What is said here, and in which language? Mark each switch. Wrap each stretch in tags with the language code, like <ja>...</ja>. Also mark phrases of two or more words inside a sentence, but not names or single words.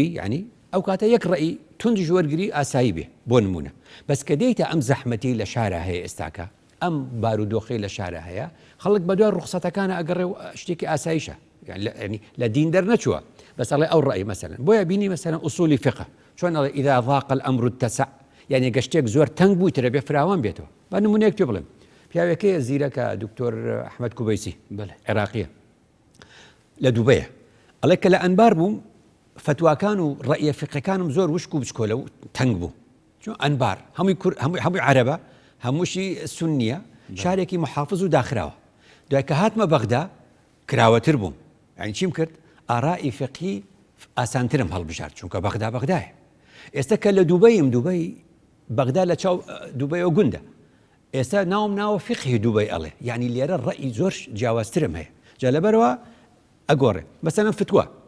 <ckb>ینی ئەو کاتە یەک ڕێی توندی ژوەرگری ئاسایی بێ بۆ نمونە بەس کە دەیتە ئەم زەحمەتی لە شارە هەیە ئێستاکە ئەم بارودۆخی لە شارە هەیە خەڵک بە دوای ڕوخسەتەکانە ئەگەڕێ و شتێکی ئاساییشە ینی لە دین دەرنەچووە بەس ئەڵێ ئەو ڕێی مەسەلەن بۆیە بینی مەسەلەن ئوسولی فقه چۆن ئەڵێ</ckb> <ar>ئیذا ضاق الأمر اتسع</ar> <ckb>یعنی گەشتێک زۆر تەنگ بووی ترە بێ فراوان بێتەوە بە نمونەیەک پێ بڵێم پیاوێکەیە زیرەکە دکتۆر ئەحمەد کوبەیسی عێراقیە لە دووبەیە ئەڵێ کە لە ئەنبار بووم فتواکان و ڕەئیە فقهەکانم زۆر وشک و بچکۆلە و تەنگ بوو چون ئەنبار هەمووی عەرەبە هەمووشی سونیە شارێکی محافظ و داخراوە دوای کە هاتمە بەغدا کراوەتر بووم یعنی چیم کرد ئاڕائی فقهی ئاسانترم هەڵبژارد چونکە بەغدا بەغدایە ئێستا کە لە دووبەی بەغدا لە چاو دووبەیەوە گوندە ئێستا ناوم ناوە فقهی دووبەی ئەڵێ یعنی لێرە ڕەئی زۆر جیاوازترم هەیە جا لەبەرەوە ئەگۆڕێ مەسەلەن فتوە</ckb>